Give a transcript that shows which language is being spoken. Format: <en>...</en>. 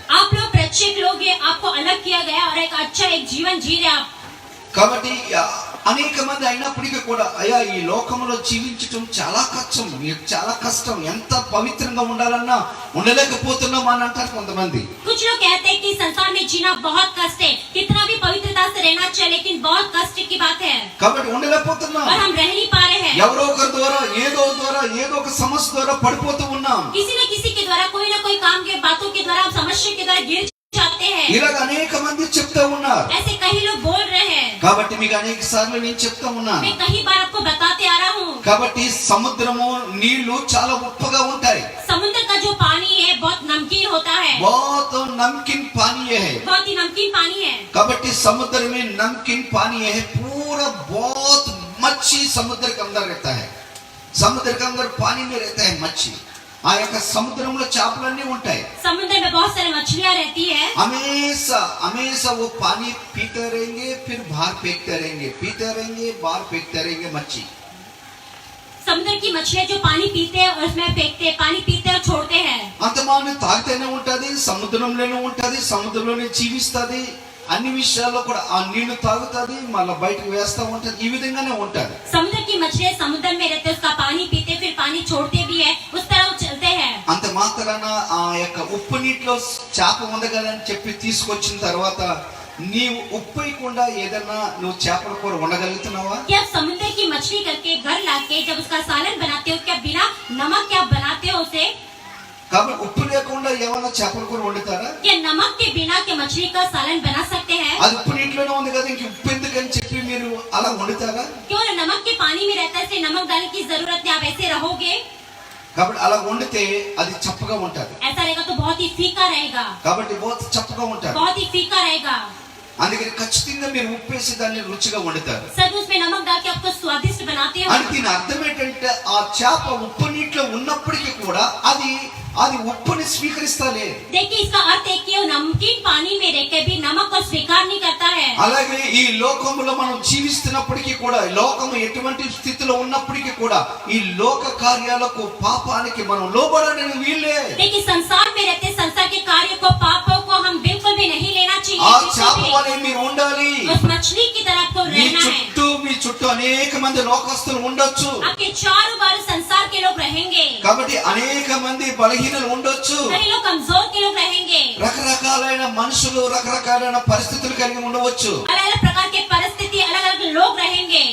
<hi>आप लोग प्रत्येक लोग हैं, आपको अलग किया गया और एक अच्छा एक जीवन जी रहे आप।</hi> <te>కాబట్టి అనేక మంది అయినప్పటికీ కూడా అయ్యా ఈ లోకంలో జీవించటం చాలా కష్టం, ఎంత పవిత్రంగా ఉండాలన్నా ఉండలేకపోతున్నాం అని అంటారు కొంతమంది.</te> <hi>कुछ लोग कहते हैं कि संसार में जीना बहुत कष्ट है, कितना भी पवित्रता से रहना चाहिए, लेकिन बहुत कष्ट की बात है</hi> <te>కాబట్టి ఉండలేకపోతున్నాం.</te> <hi>और हम रह नहीं पा रहे हैं।</hi> <te>ఎవరో ఒకరి ద్వారా ఏదో ఒక సమస్య ద్వారా పడిపోతూ ఉన్నాం.</te> <hi>किसी न किसी के द्वारा, कोई ना कोई काम के बातों के द्वारा, समस्या के द्वारा गिर जाते हैं।</hi> <te>ఇలాగ అనేక మంది చెప్తా ఉన్నారు.</te> <hi>ऐसे कई लोग बोल रहे हैं।</hi> <te>కాబట్టి మీకు అనేక సార్లు నేను చెప్తా ఉన్నాను.</te> <hi>मैं कई बार आपको बताते आ रहा हूँ।</hi> <te>కాబట్టి సముద్రము నీళ్లు చాలా ఉప్పగా ఉంటాయి.</te> <hi>समुद्र का जो पानी है बहुत नमकीन होता है। बहुत नमकीन पानी है. बहुत ही नमकीन पानी है। కాబట్టి समुद्र में नमकीन पानी है. पूरा बहुत मच्छी समुद्र के अंदर रहता है. समुद्र के अंदर पानी में रहता है मच्छी.</hi> <te>ఆ యొక్క సముద్రంలో చేపలన్నీ ఉంటాయి.</te> <hi>समुद्र में बहुत सारी मछलियां रहती है। हमेशा वो पानी पीते रहेंगे, फिर बाहर फेंकते रहेंगे, पीते रहेंगे, बाहर फेंकते रहेंगे मच्छी. समुद्र की मछलियां जो पानी पीते हैं और उसमें फेंकते हैं, पानी पीते और छोड़ते हैं।</hi> <te>అంతమాను తాగితేనే ఉంటది, సముద్రంలోనే ఉంటది, సముద్రంలోనే జీవిస్తది. అన్ని విషయాల్లో కూడా ఆ నీళ్లు తాగుతది, మళ్ళీ బయటకు వేస్తా ఉంటది. ఈ విధంగానే ఉంటది.</te> <hi>समुद्र की मछलियां समुद्र में रहते, उसका पानी पीते, फिर पानी छोड़ते भी है, उस तरह वो चलते हैं।</hi> <te>అంత మాత్రాన ఆ యొక్క ఉప్పు నీటిలో చేప ఉంది కదా అని చెప్పి తీసుకొచ్చిన తర్వాత నీవు ఉప్పు వేయకుండా ఏదన్నా నువ్వు చేపల కూర వండగలుగుతున్నావా?</te> <hi>क्या समुद्र की मछली करके घर लाके जब उसका सालन बनाते हो, क्या बिना नमक क्या बनाते हो उसे?</hi> <te>కాబట్టి ఉప్పు లేకుండా ఏమైనా చేపల కూర వండుతారా?</te> <hi>क्या नमक के बिना के मछली का सालन बना सकते हैं?</hi> <te>అది ఉప్పు నీటిలోనే ఉంది కదా, ఇంక ఉప్పు ఎందుకని చెప్పి మీరు అలా వండుతారా?</te> <hi>क्यों नमक के पानी में रहता है, नमक डालने की जरूरत नहीं, आप ऐसे रहोगे?</hi> <te>కాబట్టి అలా వండితే అది చప్పగా ఉంటది.</te> <hi>ऐसा रहेगा तो बहुत ही फीका रहेगा।</hi> <te>కాబట్టి</te> <hi>बहुत</hi> <te>చప్పగా ఉంటది.</te> <hi>बहुत ही फीका रहेगा।</hi> <te>అందుకని ఖచ్చితంగా మీరు ఉప్పు వేసి దాన్ని రుచిగా వండుతారు.</te> <hi>सब उसमें नमक डाल के आपको स्वादिष्ट बनाते हो।</hi> <te>అంటే దీని అర్థం ఏంటంటే ఆ చేప ఉప్పు నీటిలో ఉన్నప్పటికీ కూడా అది ఉప్పుని స్వీకరిస్తాలే.</te> <hi>देखिए इसका अर्थ है कि वो नमकीन पानी में रहकर भी नमक को स्वीकार नहीं करता है।</hi> <te>అలాగే ఈ లోకంలో మనం జీవిస్తున్నప్పటికీ కూడా, లోకము ఎటువంటి స్థితిలో ఉన్నప్పటికీ కూడా ఈ లోక కార్యాలకు, పాపానికి మనం లోబడడానికి వీల్లే.</te> <hi>देखिए संसार में रहते संसार के कार्य को, पापों को हम बिल्कुल भी नहीं लेना चाहिए।</hi> <te>ఆ చేప వలె మీరు ఉండాలి.</te> <hi>उस मछली की तरह आपको</hi> <te>మీ</te> <hi>रहना है।</hi> <te>చుట్టూ అనేక మంది లోకస్తులు ఉండొచ్చు.</te> <hi>आपके चारों बार संसार के लोग रहेंगे।</hi> <te>కాబట్టి అనేక మంది బలహీనలు ఉండొచ్చు.</te> <hi>कई लोग कमजोर के लोग रहेंगे।</hi> <te>రకరకాలైన మనుషులు, రకరకాలైన పరిస్థితులు కలిగి ఉండవచ్చు.</te> <hi>अलग अलग प्रकार के परिस्थिति, अलग अलग लोग रहेंगे।</hi>